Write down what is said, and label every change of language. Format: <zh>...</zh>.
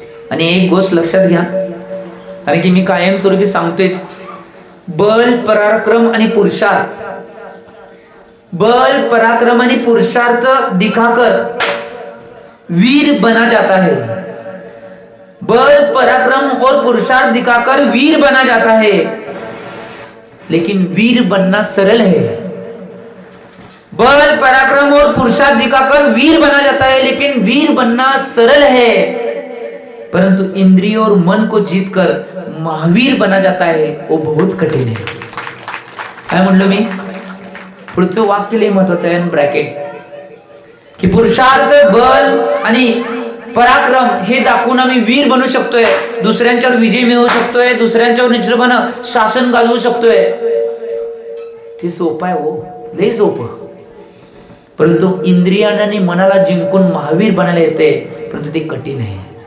<mr>आणि एक गोष्ट लक्षात घ्या, कारण की मी कायमस्वरूपी सांगतोयच, बल पराक्रम आणि पुरुषार्थ, बल पराक्रम आणि पुरुषार्थ</mr> <hi>दिखाकर वीर बना जाता है. बल पराक्रम और पुरुषार्थ दिखाकर वीर बना जाता है, लेकिन वीर बनना सरल है. बल पराक्रम और पुरुषार्थ दिखाकर वीर बना जाता है, लेकिन वीर बनना सरल है, परंतु इंद्रिय और मन को जीतकर महावीर बना जाता है, वो बहुत कठिन है.</hi> <mr>काय म्हणलो मी? पुढचं वाक्य लय महत्वाचं आहे ब्रॅकेट, की पुरुषार्थ, बल आणि पराक्रम हे दाखवून आम्ही वीर बनू शकतोय, दुसऱ्यांच्यावर विजय मिळवू शकतोय, दुसऱ्यांच्यावर निश्चितपणे शासन गाजवू शकतोय. ते सोपं आहे हो, लय सोपं. परंतु इंद्रियांना आणि मनाला जिंकून महावीर बनायला येते, परंतु ते कठीण आहे.</mr>